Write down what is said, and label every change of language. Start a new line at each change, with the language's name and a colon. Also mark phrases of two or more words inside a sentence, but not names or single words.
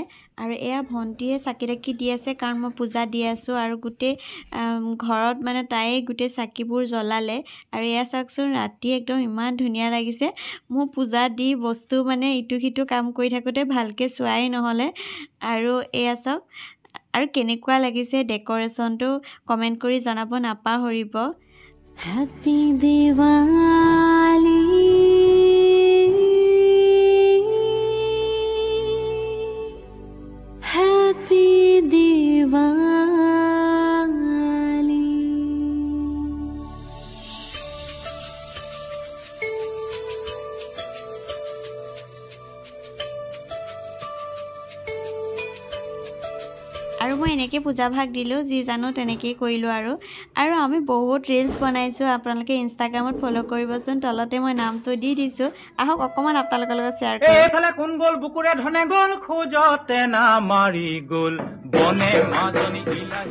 Assamese: আৰু এয়া ভণ্টিয়ে চাকি তাকি দি আছে, কাৰণ মই পূজা দি আছোঁ আৰু গোটেই ঘৰত মানে তাই গোটেই চাকিবোৰ জ্বলালে। আৰু এয়া চাওকচোন, ৰাতি একদম ইমান ধুনীয়া লাগিছে। মোৰ পূজা দি বস্তু মানে ইটো সিটো কাম কৰি থাকোঁতে ভালকৈ চোৱাই নহ'লে। আৰু এয়া চাওক, আৰু কেনেকুৱা লাগিছে ডেক'ৰেশ্যনটো কমেণ্ট কৰি জনাব নাপাহৰিব।
Hindi: हैप्पी दिवाली हैप्पी दिवाली।
Assamese: আৰু মই এনেকৈ পূজা ভাগ দিলোঁ, যি জানো তেনেকেই কৰিলোঁ। আৰু আমি বহুত ৰিলছ বনাইছোঁ, আপোনালোকে ইনষ্টাগ্ৰামত ফ'ল' কৰিবচোন, তলতে মই নামটো দি দিছোঁ। আহক অকণমান আপোনালোকৰ লগত শ্বেয়াৰ কৰোঁ। এইফালে কোন গ'ল বুকুৰে ধনে গ'ল, খোজতে না মাৰি গ'ল বনে মাজনী বিলাহী।